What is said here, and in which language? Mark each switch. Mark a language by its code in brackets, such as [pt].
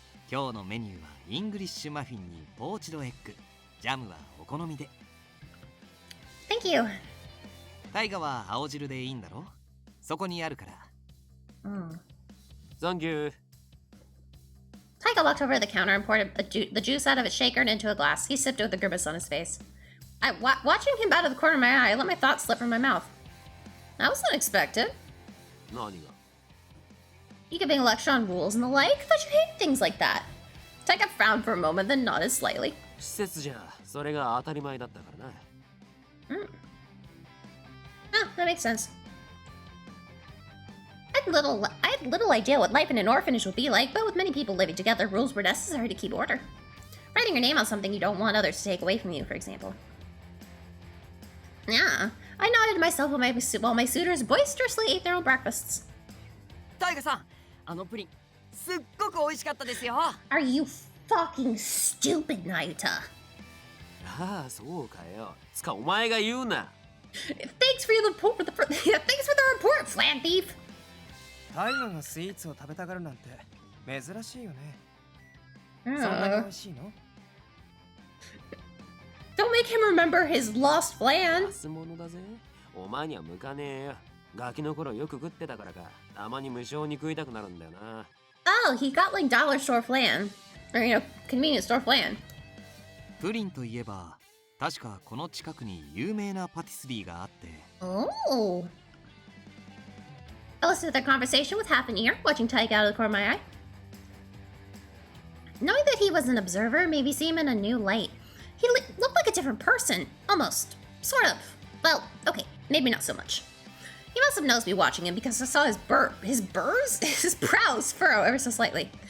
[ja] 今日のメニューはイングリッシュマフィンにポーチドエッグ、ジャムはお好みで。 [en] Thank you. [ja] タイガは青汁でいいんだろ？そこにあるから。サンキュー。 [en] Taiga walked over to the counter and poured the juice out of its shaker and into a glass. He sipped it with a grimace on his face. Watching him out of the corner of my eye, I let my thoughts slip from my mouth. That was unexpected. [ja] 何が？ [en] You giving a lecture on rules and the like? I thought you hated things like that. Taiga frowned for a moment, then nodded slightly. [ja] 施設じゃそれが当たり前だったからな。 [en] Ah, that makes sense. I had little idea what life in an orphanage would be like, but with many people living together, rules were necessary to keep order. Writing your name on something you don't want others to take away from you, for example. Yeah, I nodded to myself while my suitors boisterously ate their own breakfasts. [ja] タイガさん、あのプリンすっごく美味しかったですよ。 [en] Are you fucking stupid, Naita? [ja] ああ、そうかよ。つかお前が言うな。 [en] Thanks for the report. Thanks for the report, Flan Thief. [ja] タイガがスイーツを食べたがるなんて珍しいよね。そんなに美味しいの？ [en] Don't make him remember his lost flan. [ja] 安物だぜ。お前には向かねえよ。ガキの頃よく食ってたからか、たまに無性に食いたくなるんだよな。 [en] Oh, he got like dollar store flan. Or, convenience store flan. [ja] プリンといえば確かこの近くに有名なパティスリーがあって。 [en] Oh. I listened to their conversation with half an ear, watching Taiga out of the corner of my eye. Knowing that he was an observer made me see him in a new light. He looked like a different person. Almost. Sort of. Well, okay, maybe not so much. He must have noticed me watching him because I saw his his brows furrow ever so slightly.